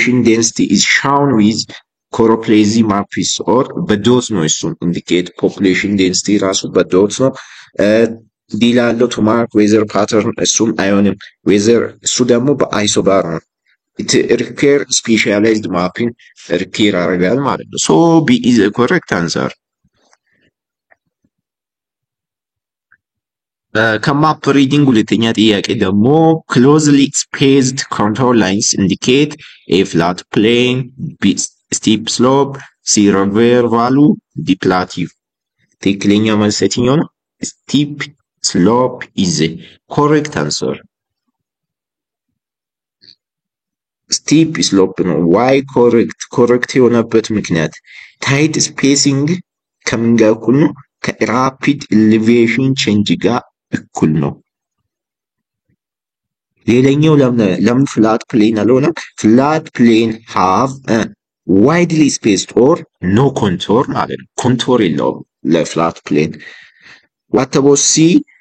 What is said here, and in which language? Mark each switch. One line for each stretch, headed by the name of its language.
English: density is shown with choroplethysy maps or
Amharic: በዶት ነው እሱን
English: indicate population density
Amharic: ራሱ በዶት ነው። ዲ ላይ ያለው
English: to mark weather pattern
Amharic: እሱም አይሆንም።
English: weather
Amharic: እሱ ደግሞ በአይሶባር ነው።
English: it require specialized mapping require
Amharic: ያደርጋል ማለት ነው።
English: so B is a correct answer.
Amharic: ከማፕ ሪዲንግ ሁለተኛ ጥያቄ ደግሞ
English: closely spaced contour lines indicate a flat plane, B steep slope, C river valley, D plateau.
Amharic: ትክክለኛ መልስ የትኛው ነው?
English: steep slope is a correct answer. steep slope ነው። why correct?
Amharic: correct የሆነበት ምክንያት tight spacing ከምን ጋር እኩል ነው? ከራፒድ elevation change ጋር እኩል ነው። ሌላኛው ለምን flat plane አልሆነም?
English: flat plane have a widely spaced or no contour
Amharic: ማለት ነው። contour የለውም ለflat plane.
English: what about C?